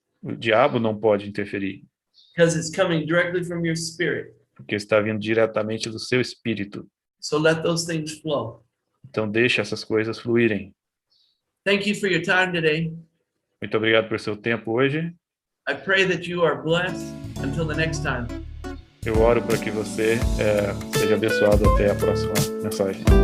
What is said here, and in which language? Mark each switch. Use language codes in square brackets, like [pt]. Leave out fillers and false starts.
[pt] O diabo não pode interferir, [en] because it's coming directly from your spirit. [pt] porque está vindo diretamente do seu espírito. [en] So let those things flow. [pt] Então deixe essas coisas fluírem. [en] Thank you for your time today. [pt] Muito obrigado por seu tempo hoje. [en] I pray that you are blessed until the next time. [pt] Eu oro para que você seja abençoado até a próxima mensagem.